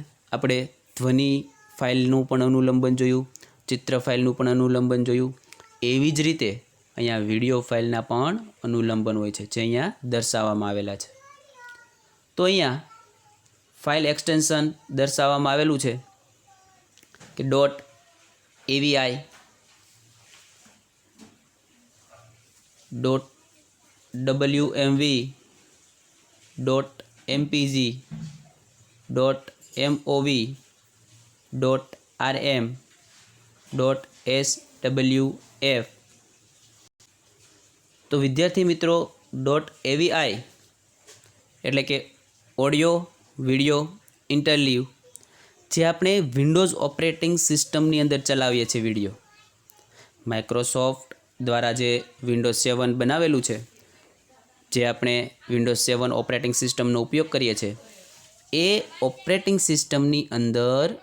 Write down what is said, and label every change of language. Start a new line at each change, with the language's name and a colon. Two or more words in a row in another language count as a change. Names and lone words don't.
Gujarati: આપણે ધ્વનિ ફાઇલનું પણ અનુલંબન જોયું, ચિત્ર ફાઇલનું પણ અનુલંબન જોયું. એવી જ રીતે અહીંયા વિડીયો ફાઇલના પણ અનુલંબન હોય છે જે અહીંયા દર્શાવવામાં આવેલા છે. તો અહીંયા
English: file extension
Gujarati: દર્શાવવામાં આવેલું છે કે .avi, .wmv, .mpg.mov.rm.swf. તો વિદ્યાર્થી મિત્રો .avi એટલે કે
English: audio video interleave
Gujarati: જે આપણે વિન્ડોઝ ઓપરેટિંગ સિસ્ટમની અંદર ચલાવીએ છીએ વિડીયો, માઇક્રોસોફ્ટ દ્વારા જે વિન્ડોઝ 7 બનાવેલું છે, જે આપણે વિન્ડોઝ 7 ઓપરેટિંગ સિસ્ટમનો ઉપયોગ કરીએ છીએ, એ ઓપરેટિંગ સિસ્ટમની અંદર